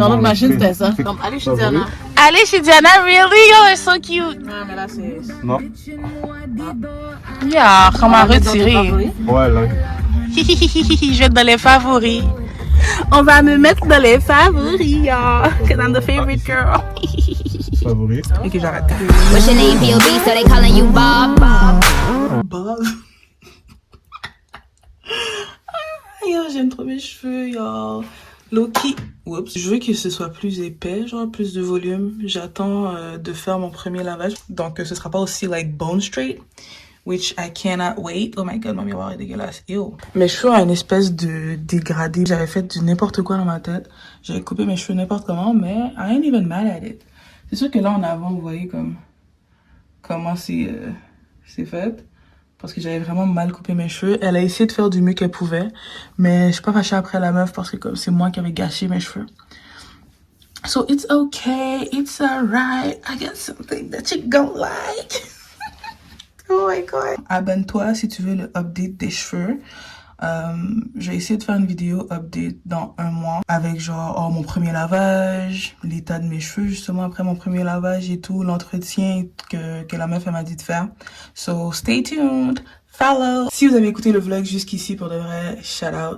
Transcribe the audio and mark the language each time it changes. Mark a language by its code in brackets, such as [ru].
[fr] Dans notre machine, c'était ça. Comme, aller chez Diana. Allez chez Diana, [en] really? Yo, it's so cute. [fr] Ouais, mais là, c'est. Non. [en] Yeah, [fr] comment retirer? Ouais, là. Je vais être dans les favoris. On va me mettre dans les favoris, y'all. [en] Cause I'm the favorite girl. [fr] Favori. Ok, j'arrête. [en] What's your name, P.O.B., so they calling you Bob? Bob. [fr] Yo, j'aime trop mes cheveux, yo. Loki. Oups. Je veux que ce soit plus épais, genre plus de volume. J'attends de faire mon premier lavage. Donc, ce sera pas aussi [en] like bone straight. Which I cannot wait. Oh my god, [fr] mon miroir est dégueulasse. [en] Ew. [fr] Mes cheveux ont une espèce de dégradé. J'avais fait du n'importe quoi dans ma tête. J'avais coupé mes cheveux n'importe comment, mais [en] I ain't even mad at it. [fr] C'est sûr que là, en avant, vous voyez comment c'est fait. Parce que j'avais vraiment mal coupé mes cheveux. Elle a essayé de faire du mieux qu'elle pouvait. Mais je suis pas fâchée après la meuf parce que comme c'est moi qui avais gâché mes cheveux. [en] So it's okay. It's alright. I got something that you gon' like. Oh my god. [fr] Abonne-toi si tu veux le update des cheveux. Je vais essayer de faire une vidéo update dans 1 mois avec genre mon premier lavage, l'état de mes cheveux justement après mon premier lavage et tout, l'entretien que la meuf elle m'a dit de faire. [en] So stay tuned, follow. [fr] Si vous avez écouté le vlog jusqu'ici, pour de vrai, [en] shout out.